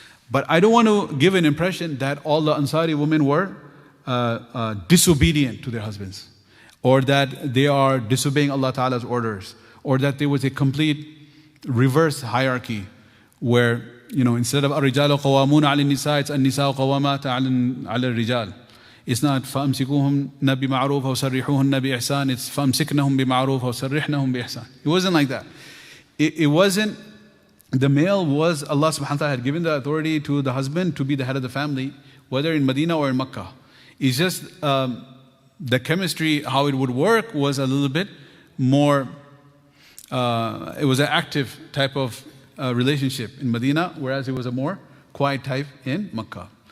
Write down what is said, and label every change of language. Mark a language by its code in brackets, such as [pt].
[en] But I don't want to give an impression that all the Ansari women were disobedient to their husbands, or that they are disobeying Allah Ta'ala's orders, or that there was a complete reverse hierarchy where, instead of [ar] الرجال قوامون على النساء, [en] it's [ar] النساء قوامات على الرجال. [en] It's not [ar] فأمسكوهن بمعروف أو سرحوهن بإحسان. [en] It's [ar] فأمسكنهم بمعروف أو سرحنهم بإحسان. [en] It wasn't like that. It wasn't. The male was, Allah subhanahu wa ta'ala had given the authority to the husband to be the head of the family, whether in Medina or in Makkah. It's just the chemistry, how it would work was a little bit more, it was an active type of relationship in Medina, whereas it was a more quiet type in Makkah.